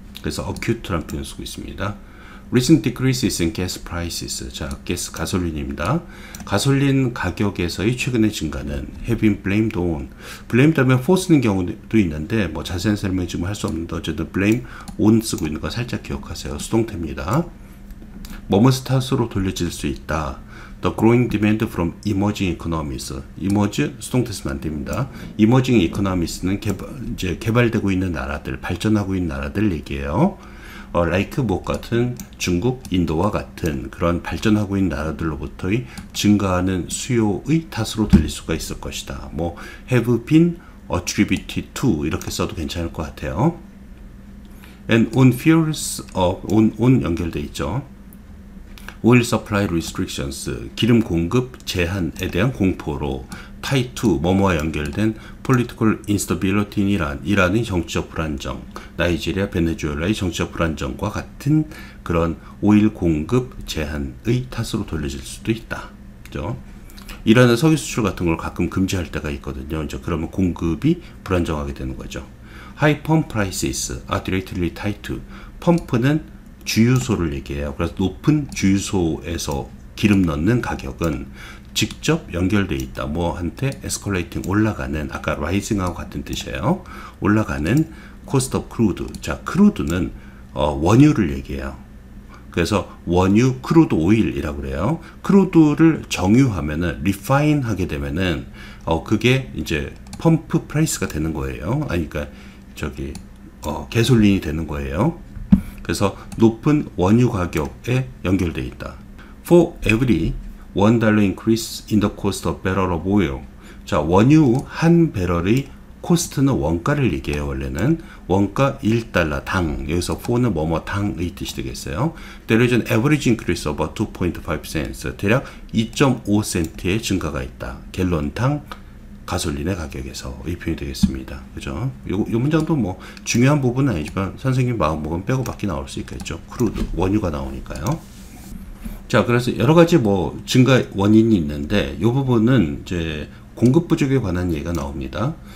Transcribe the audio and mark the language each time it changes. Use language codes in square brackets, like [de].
[ko] 그래서 acute라는 표현 쓰고 있습니다. [en] recent decreases in gas prices. [ko] 자, 가솔린입니다. 가솔린 가격에서의 최근의 증가는 [en] have been blamed on. [ko] blamed 하면 for 쓰는 경우도 있는데 뭐 자세한 설명 지금 할 수 없는데 어쨌든 blame on 쓰고 있는 거 살짝 기억하세요. 수동태입니다. 뭐뭇을 탓으로 돌려질 수 있다. [en] The growing demand from emerging economies. [ko] emerge 수동태 쓰면 안 됩니다. emerging economies는 이제 개발되고 있는 나라들, 발전하고 있는 나라들 얘기예요. like 뭐 같은 중국, 인도와 같은 그런 발전하고 있는 나라들로부터의 증가하는 수요의 탓으로 들릴 수가 있을 것이다. 뭐 [en] have been attributed to [ko] 이렇게 써도 괜찮을 것 같아요. [en] And on fears of on [ko] 연결돼 있죠. [en] oil supply restrictions [ko] 기름 공급 제한에 대한 공포로 tie to 뭐뭐와 연결된 political instability는 이란의 정치적 불안정, 나이지리아, 베네수엘라의 정치적 불안정과 같은 그런 오일 공급 제한의 탓으로 돌려질 수도 있다. 그죠? 이란은 석유 수출 같은 걸 가끔 금지할 때가 있거든요. 이제 그러면 공급이 불안정하게 되는 거죠. [en] High pump prices are directly tied to. [ko] 펌프는 주유소를 얘기해요. 그래서 높은 주유소에서 기름 넣는 가격은 직접 연결되어 있다. 뭐한테 escalating 올라가는, 아까 rising하고 같은 뜻이에요. 올라가는 [en] cost of crude. [ko] 자, crude는 원유를 얘기해요. 그래서 원유 크루드 오일이라고 그래요. 크루드를 정유하면은 refine 하게 되면은 그게 이제 펌프 프라이스가 되는 거예요. 아니 그러니까 저기 개솔린이 되는 거예요. 그래서 높은 원유 가격에 연결되어 있다. [en] For every $1 increase in the cost of barrel of oil. [ko] 자, 원유 한 배럴의 코스트는 원가를 얘기해요. 원래는 원가 1달러 당, 여기서 for는 뭐뭐 당의 뜻이 되겠어요. [en] There is an average increase of 2.5 cents. [ko] 대략 2.5센트의 증가가 있다. 갤런당 가솔린의 가격에서 이 표현이 되겠습니다. 그죠? 요 문장도 뭐 중요한 부분은 아니지만 선생님 마음먹으면 빼고 밖에 나올 수 있겠죠. 크루드, 원유가 나오니까요. 자, 그래서 여러 가지 뭐 증가 원인이 있는데 이 부분은 이제 공급 부족에 관한 얘기가 나옵니다.